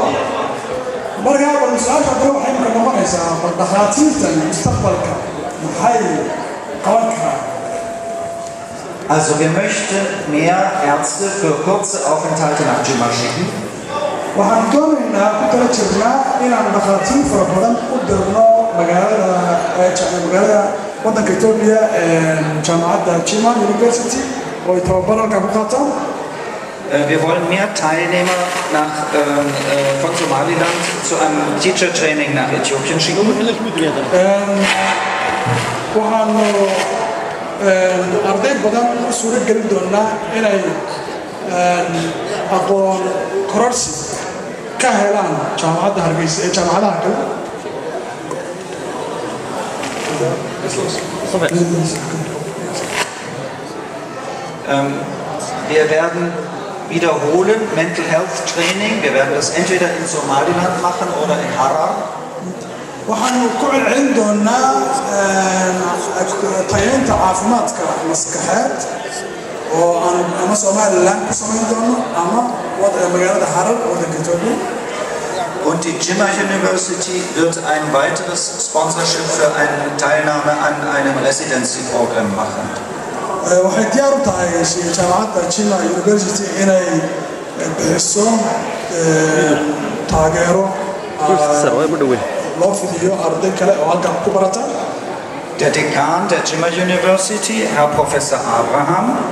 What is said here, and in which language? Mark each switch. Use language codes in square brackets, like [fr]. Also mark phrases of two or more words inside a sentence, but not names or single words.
[so] marka bal su'aasha hadda waxay imika noqonaysaa bal dhakhaatiirtan mustaqbalka maxay qaban karaan. [de] Also wir möchten mehr Ärzte für kurze Aufenthalte nach Jimmer schicken. [so] waxaan doonaynaa ku tala jirnaa inaan dhakhaatiir fara badan u dirno magaalada waddanka Itoobiya jaamacadda Jimmer University oo ay tababar halkaa ku qaataan. [de] Wir wollen mehr Teilnehmer von Somaliland zu einem [en] Teacher Training [de] nach Äthiopien schicken. [so] waxaanu arday badan u suuro gelin doonaa inay aqoon kororsi ka helaan jaamacadda Hargeysa ee jaamacadaha kale. [de] Wir werden wiederholen [en] Mental Health Training. [de] Wir werden das entweder in Somaliland machen oder in Harar. [so] waxaanu ku celcelin doonaa tayeynta caafimaadka maskaxeed oo aan ama Somaliland ku samayn doono ama magaalada Harar waddanka Itoobiya. [de] Und die Jimmer University wird ein weiteres Sponsorship für eine Teilnahme an einem Residency-Programm machen. [so] waxay diyaar u tahay jaamacadda Jimmer University inay bixiso taageero loo fidiyo arday kale oo halkan ku barata. [de] Der Dekan der Jimmer University, Herr Professor Abraham,